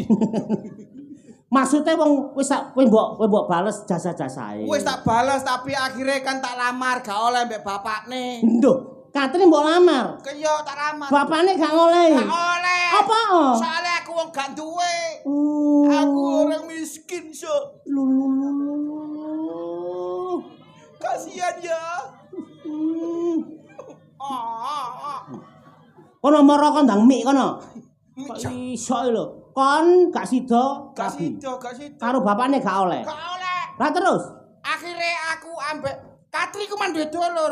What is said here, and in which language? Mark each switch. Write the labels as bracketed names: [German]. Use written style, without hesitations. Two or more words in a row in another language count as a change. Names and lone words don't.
[Javanese] Maksudnya wong wis mbok bales jasa-jasae. Wis tak bales tapi akhirnya kan tak lamar gak oleh mbek bapakne. Nduh, Katri mbok lamar. Kaya tak lamar. Bapakne gak oleh. Gak oleh. Apa? Soalnya aku wong gak duwe. [Indonesian] Aku orang miskin, so. Kasihan ya. [Javanese] Kono mara kon ndang mik kono. Kok iso lho. Kon gak sida, gak sida. Karo bapakne gak oleh. Gak oleh. Lah terus? Akhirnya aku ambek Katri ku man duwe dulur.